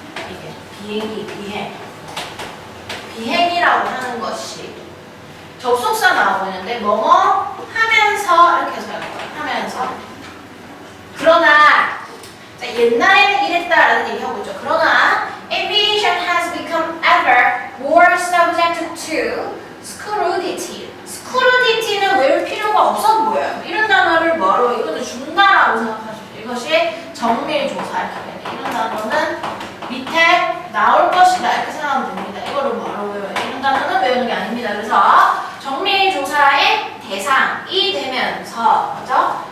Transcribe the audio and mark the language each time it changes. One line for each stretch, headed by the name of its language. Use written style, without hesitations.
Korean: 이게 비행이라고 하는 것이 접속사 나오고 있는데 뭐뭐 하면서 이렇게 해서 하면서 그러나 옛날에는 이랬다라는 얘기하고 있죠. 그러나
English: aviation has become ever more subject to scrutiny.
Korean: scrutiny는 외울 필요가 없어 보여요. 이런 단어를 뭐로 이거는 준다라고 생각하시죠. 이것이 정밀조사 이렇게 되네. 이런 단어는 밑에 나올 것이다 이렇게 생각하면 됩니다. 이거를 뭐로 외워요? 이런 단어는 외우는 게 아닙니다. 그래서 정밀조사의 대상이 되면서 그죠?